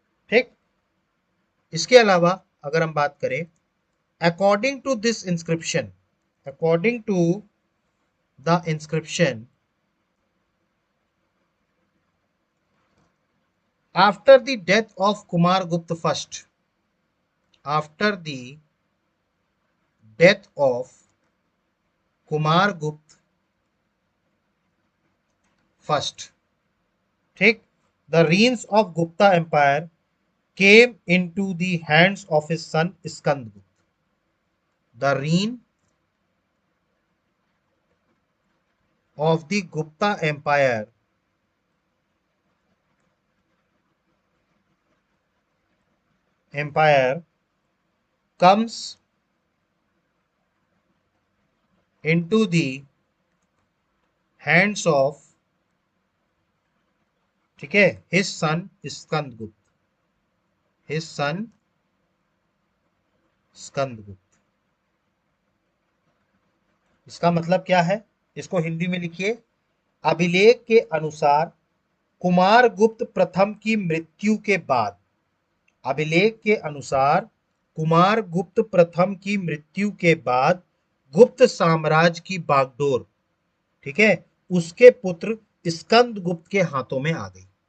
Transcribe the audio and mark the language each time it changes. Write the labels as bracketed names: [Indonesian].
[Hindi] ठीक, इसके अलावा अगर हम बात करें, [English] According to this inscription, according to the inscription, after the death of Kumaragupta first, after the death of Kumar Gupta first, ठीक, the reigns of Gupta empire came into the hands of his son Skandgupta. The reign of the Gupta empire comes into the hands of, ठीक है, his son Skandgupta, his son Skandgupta। [Hindi] इसका मतलब क्या है, इसको हिंदी में लिखिए। अभिलेख के अनुसार कुमार गुप्त प्रथम की मृत्यु के बाद, अभिलेख के अनुसार कुमार गुप्त प्रथम की मृत्यु के बाद गुप्त साम्राज्य की बागडोर, ठीक है, उसके पुत्र स्कंद गुप्त के हाथों में आ गई।